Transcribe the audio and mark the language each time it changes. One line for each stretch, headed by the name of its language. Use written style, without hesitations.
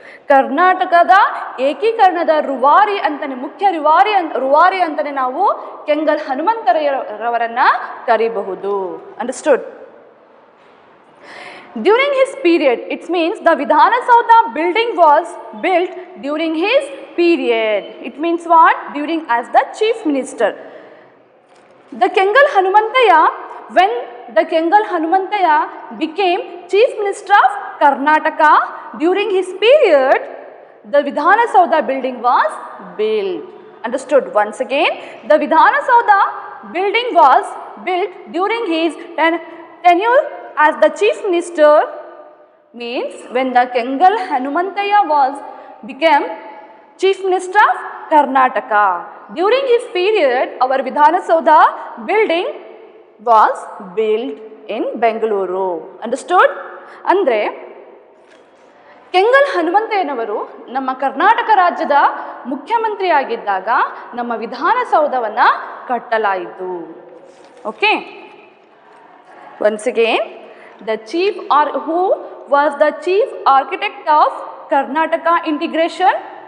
Kannada: ಕರ್ನಾಟಕದ ಏಕೀಕರಣದ ರೂವಾರಿ ಅಂತಾನೆ, ಮುಖ್ಯ ರೂವಾರಿ ಅಂತಾನೆ ನಾವು Kengal ಹನುಮಂತಯ್ಯರವರನ್ನ ಕರೀಬಹುದು.
English: Understood? During his period, it means the Vidhana Saudha building was built during his period. It means what? During as the chief minister. The Kengal Hanumantaya, when the Kengal Hanumantaya became chief minister of Karnataka, during his period, the Vidhana Saudha building was built. Understood? Once again, the Vidhana Saudha building was built during his tenure as the chief minister, means when the Kengal Hanumantaya became chief minister of Karnataka. During his period, our Vidhana Saudha building was built in Bengaluru. Understood?
Kannada: Andre Kengal ಹನುಮಂತಯ್ಯನವರು ನಮ್ಮ ಕರ್ನಾಟಕ ರಾಜ್ಯದ ಮುಖ್ಯಮಂತ್ರಿಯಾಗಿದ್ದಾಗ ನಮ್ಮ ವಿಧಾನಸೌಧವನ್ನು ಕಟ್ಟಲಾಯಿತು.
English: Okay, once again, the chief who was the chief architect of Karnataka integration?